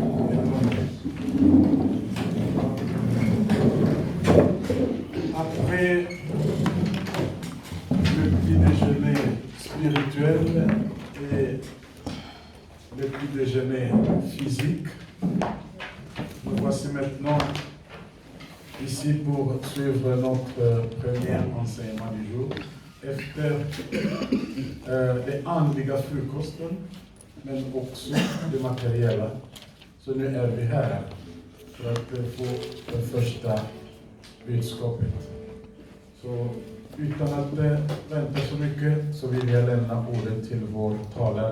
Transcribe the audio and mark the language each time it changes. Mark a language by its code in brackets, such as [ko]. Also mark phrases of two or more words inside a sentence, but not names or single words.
[fr] Après le petit déjeuner spirituel et le petit déjeuner physique, nous voici maintenant ici pour suivre notre premier enseignement du jour. [sv] Efter det andliga frukosten, men också det materiella. Så nu är vi här för att få det första budskapet. Så utan att vänta så mycket så vill jag lämna ordet till vår talare.